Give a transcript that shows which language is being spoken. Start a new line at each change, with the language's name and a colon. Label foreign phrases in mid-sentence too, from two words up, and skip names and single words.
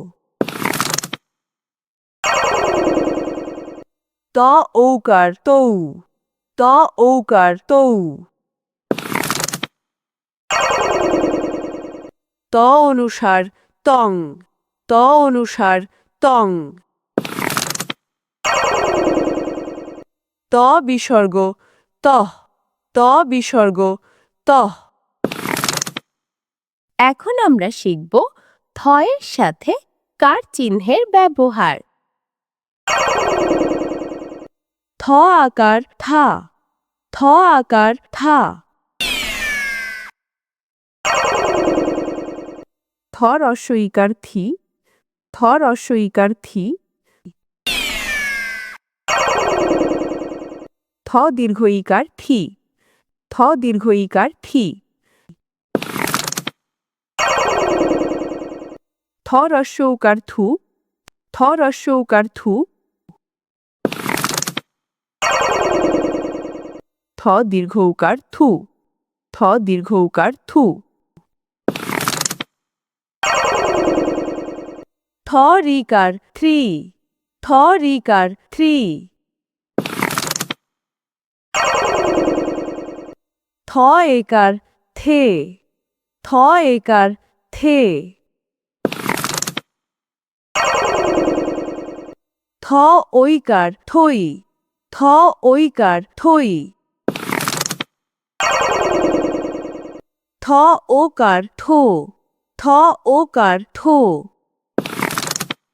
Bangla: ত ঔকার তৌ, ত ঔকার তৌ। ত অনুসার তং, ত অনুসার তং। ত বিসর্গ তহ, ত বিসর্গ তহ। এখন আমরা শিখব থ এর সাথে কার চিহ্নের ব্যবহার। থ আকার থা, থ আকার থা। থ রস্ব ইকার থি, থ রস্ব ইকার থি। থ দীর্ঘ ইকার থি, থ দীর্ঘ ইকার থি। থ রস্ব উকার থু, থ রস্ব উকার থু। থ দীর্ঘ উকার থু, থ দীর্ঘ উকার থু। থ রিকার থ্রি, থ রিকার থ্রি। থ একার থে, থ একার থে। থ ঐকার থই, থ ঐকার থই। থ ওকার থো, থ ওকার থো।